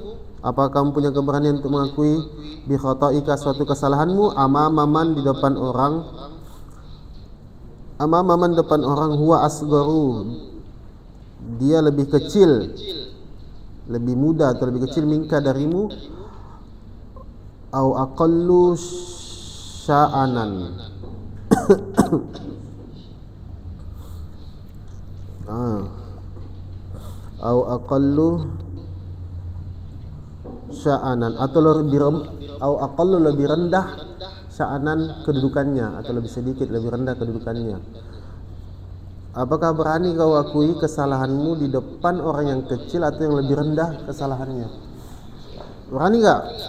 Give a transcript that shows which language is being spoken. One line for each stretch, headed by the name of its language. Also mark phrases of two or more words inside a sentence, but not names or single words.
Indonesian: Apakah kamu punya keberanian untuk mengakui
Arabic: بخطئك
Indonesian: suatu kesalahanmu, amamaman di depan orang, amamaman depan orang,
Arabic: هو أصغر
Indonesian: dia lebih kecil, lebih muda atau lebih kecil minka darimu,
Arabic: أو أقل شأنا أو أقل شأنا
Indonesian: atau lebih rendah sya'anan kedudukannya, atau lebih sedikit lebih rendah kedudukannya. Apakah berani kau akui kesalahanmu di depan orang yang kecil atau yang lebih rendah kesalahannya? Berani gak?